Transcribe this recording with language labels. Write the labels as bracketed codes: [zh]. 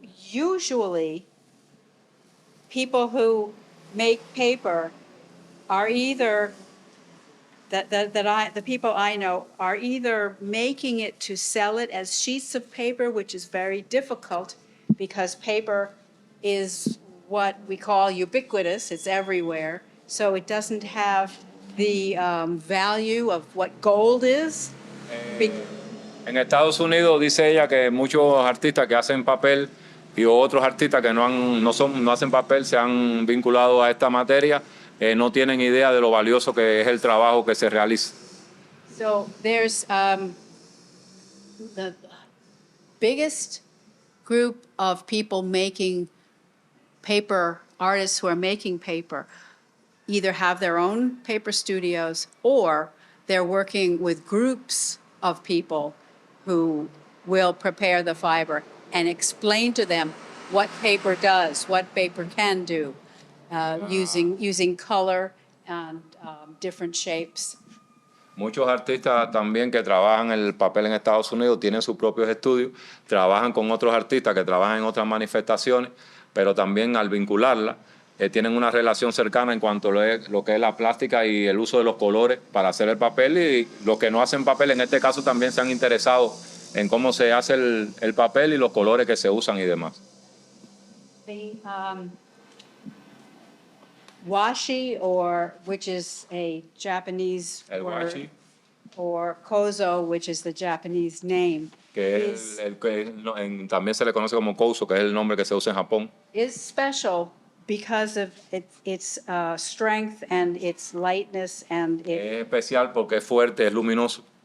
[en] Usually, people who make paper are either, the people I know are either making it to sell it as sheets of paper, which is very difficult because paper is what we call ubiquitous, it's everywhere. So it doesn't have the value of what gold is. [es] En Estados Unidos dice ella que muchos artistas que hacen papel y otros artistas que no hacen papel se han vinculado a esta materia, no tienen idea de lo valioso que es el trabajo que se realiza. [en] So there's the biggest group of people making paper, artists who are making paper, either have their own paper studios or they're working with groups of people who will prepare the fiber and explain to them what paper does, what paper can do, using color and different shapes. [es] Muchos artistas también que trabajan el papel en Estados Unidos tienen sus propios estudios, trabajan con otros artistas que trabajan en otras manifestaciones, pero también al vincularla tienen una relación cercana en cuanto a lo que es la plástica y el uso de los colores para hacer el papel, y los que no hacen papel en este caso también se han interesado en cómo se hace el papel y los colores que se usan y demás. [en] The washi, which is a Japanese [es] El [en] word, [ja] washi, [en] or kozo, which is the Japanese name, [es] que es también se le conoce como kouso, que es el nombre que se usa en Japón. [en] is special because of its strength and its lightness and [es] Es especial porque es fuerte, es luminoso.